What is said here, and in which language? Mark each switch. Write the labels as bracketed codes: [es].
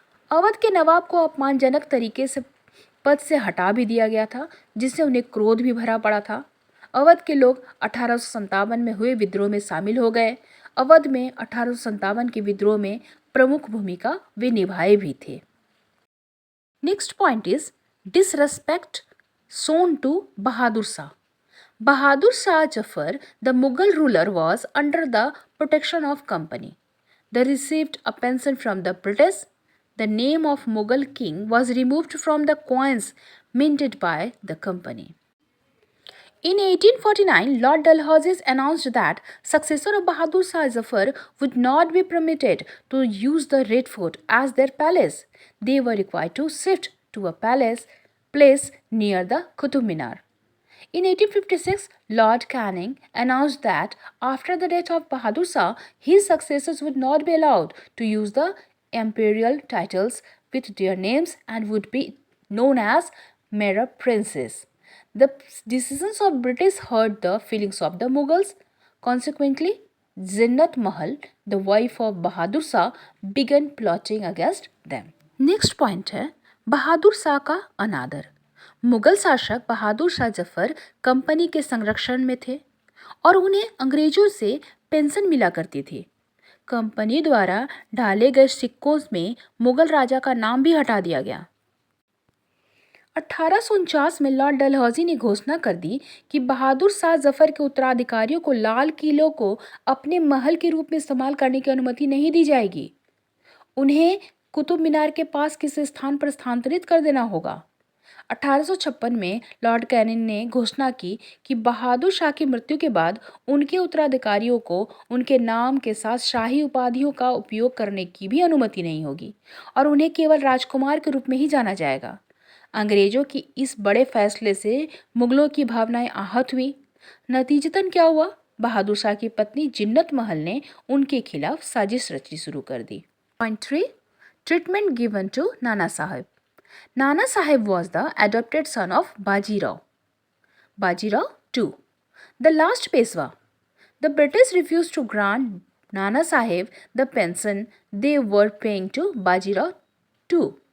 [hi] अवध के नवाब को अपमानजनक तरीके से पद से हटा भी दिया गया था, जिससे उन्हें क्रोध भी भरा पड़ा था। अवध के लोग 1857 में हुए विद्रोह में शामिल हो गए। अवध में 1857 के विद्रोह में प्रमुख भूमिका वे निभाए भी थे। [en] Next point is disrespect shown to Bahadur Shah. Bahadur Shah Jafar, the Mughal ruler, was under the protection of company. They received a pension from the British. The name of Mughal king was removed from the coins minted by the company. In 1849, Lord Dalhousie announced that successor of Bahadur Shah Zafar would not be permitted to use the Red Fort as their palace. They were required to shift to a place near the Qutub Minar. In 1856, Lord Canning announced that after the death of Bahadur Shah, his successors would not be allowed to use the imperial titles with their names and would be known as mere princes. The decisions of British hurt the feelings of the Mughals. Consequently, Zinnat Mahal, the wife of Bahadur Shah, began plotting against them. Next point [hi] है बहादुर शाह का अनादर। मुगल शासक Bahadur Shah Zafar company के संरक्षण में थे और उन्हें अंग्रेजों से पेंशन मिला करती थी। कंपनी द्वारा डाले गए सिक्कों में मुगल राजा का नाम भी हटा दिया गया। 1849 में लॉर्ड डलहौजी ने घोषणा कर दी कि बहादुर शाह जफर के उत्तराधिकारियों को लाल किलों को अपने महल के रूप में इस्तेमाल करने की अनुमति नहीं दी जाएगी। उन्हें कुतुब मीनार के पास किसी स्थान पर स्थानांतरित कर देना होगा। 1856 में लॉर्ड कैनिंग ने घोषणा की कि बहादुर शाह की मृत्यु के बाद उनके उत्तराधिकारियों को उनके नाम के साथ शाही उपाधियों का उपयोग करने की भी अनुमति नहीं होगी और उन्हें केवल राजकुमार के रूप में ही जाना जाएगा। अंग्रेजों की इस बड़े फैसले से मुगलों की भावनाएं आहत हुई। नतीजतन क्या हुआ? बहादुर शाह की पत्नी जिन्नत महल ने उनके खिलाफ साजिश रचनी शुरू कर दी। [en] Point 3. Treatment given to Nana Sahib. Nana Sahib was the adopted son of Baji Rao II, the last Peshwa. The British refused to grant Nana Sahib the pension they were paying to Baji Rao II.